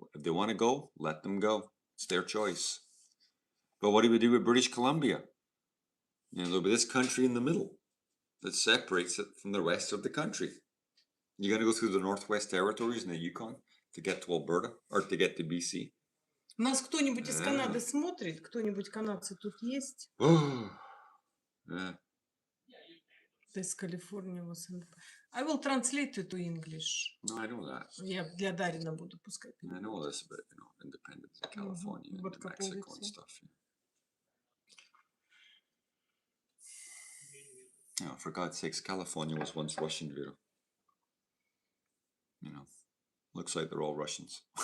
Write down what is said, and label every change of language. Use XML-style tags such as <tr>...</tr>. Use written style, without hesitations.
<en>If they want to go, let them go. It's their choice. But what do we do with British Columbia? There'll be this country in the middle that separates it from the rest of the country. You're going to go through the Northwest Territories and the Yukon to get to Alberta or to get to BC.</en> <ru>Нас кто-нибудь из Канады смотрит? Кто-нибудь канадцы тут есть?</ru> <en>Yeah. This California was in... I will translate it to English. No, I know that.</en> <ru>Я для Дарина буду пускай.</ru> <en>I know this about, independence in California and Mexico and stuff. Yeah, for God's sakes, California was once Russianville. Looks like they're all Russians.</en>